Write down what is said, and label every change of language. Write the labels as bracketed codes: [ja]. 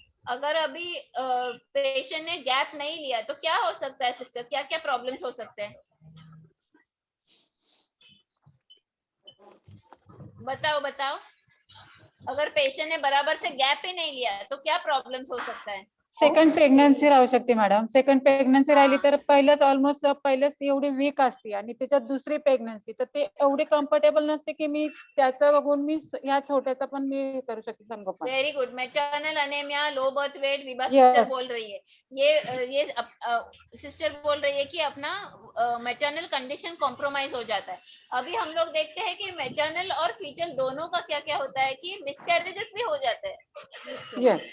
[hi] अगर अभी पेशेंट ने गैप नहीं लिया तो क्या हो सकता है सिस्टर, क्या क्या प्रॉब्लम्स हो सकते हैं, बताओ। अगर पेशेंट ने बराबर से गॅप ही नाही लिया तो क्या प्रॉब्लेम्स हो सकता है। [mr] सेकंड प्रेग्नन्सी राहू शकते मॅडम. सेकंड प्रेग्नन्सी राहिली तर पहिलंच ऑलमोस्ट पहिलंच एवढी वीक असते आणि त्याच्यात दुसरी प्रेग्नन्सी, तर ते एवढे कम्फर्टेबल नसते की मी त्याचं बघून मी ह्या छोट्याचा पण मी करू शकते संगोपन. [en] Very good. [hi] Maternal anaemia, low birth weight, Vibha sister बोल रही है, ये सिस्टर बोल रही है कि अपना मैटरनल कंडीशन कॉम्प्रोमाइज हो जाता है। अभी हम लोग देखते हैं कि मैटरनल और फीटल दोनों का क्या क्या होता है कि मिसकैरेजेस भी हो जाते हैं।